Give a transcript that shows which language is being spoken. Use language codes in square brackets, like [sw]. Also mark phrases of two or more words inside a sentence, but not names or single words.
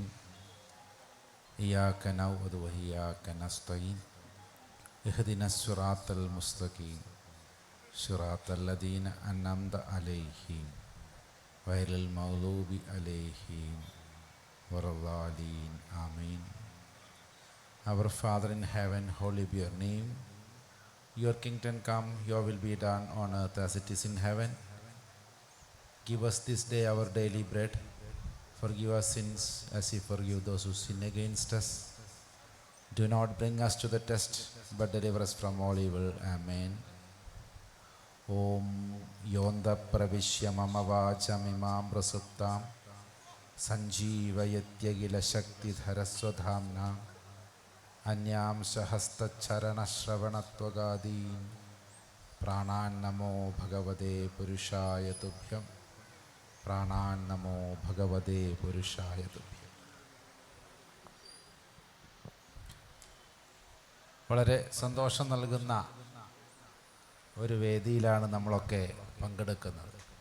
[ar] إياك نعبد و إياك نستعين. اهدنا الصراط المستقيم. صراط الذين أنعمت عليهم غير المغضوب عليهم ولا الضالين. ആമീൻ. [en] Our Father in heaven, holy be your name. Your kingdom come, your will be done on earth as it is in heaven. Give us this day our daily bread. Forgive us sins as we forgive those who sin against us. Do not bring us to the test, but deliver us from all evil. [sa] Amen. ओम् योन्द प्रविश्य मम वाचम् इमाम् प्रसुप्ताम् सञ्जीवयत्यगिल शक्ति धरस्वधाम्ना അന്യാം സഹസ്തചരണശ്രവണത്വഗാദീൻ പ്രാണാൻ നമോ ഭഗവതേ പുരുഷായ തുഭ്യം. പ്രാണാൻ നമോ ഭഗവതേ പുരുഷായ തുഭ്യം. [ml] വളരെ സന്തോഷം നൽകുന്ന ഒരു വേദിയിലാണ് നമ്മളൊക്കെ പങ്കെടുക്കുന്നത്.